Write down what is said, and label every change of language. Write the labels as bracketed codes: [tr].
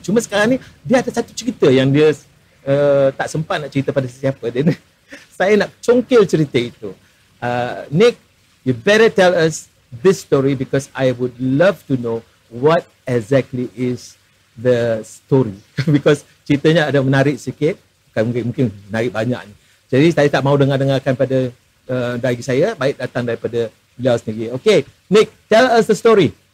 [ms] Cuma sekarang ni dia ada satu cerita yang dia tak sempat nak cerita pada sesiapa. Saya nak congkil cerita itu. [en] Nick, you better tell us this story because I would love to know what exactly is the story. Because [ms] ceritanya ada menarik sikit, mungkin menarik banyak ni. Jadi saya tak mahu dengarkan pada dari saya, baik datang daripada beliau sendiri. [en] Okay, Nick, tell us the story.